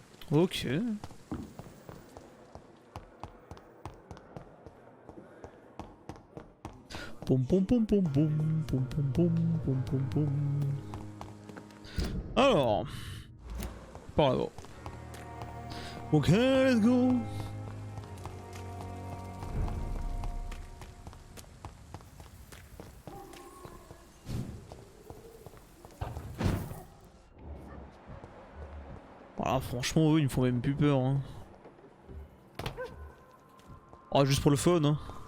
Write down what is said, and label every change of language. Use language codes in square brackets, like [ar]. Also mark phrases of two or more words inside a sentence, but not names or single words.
[fr] Ok. Pom pom pom pom pom pom pom pom pom pom pom. Alors, par là-bas. [en] Ok, let's go. [fr] Voilà, franchement, eux, ils me font même plus peur. Hein. Oh, juste pour le fun. Hein.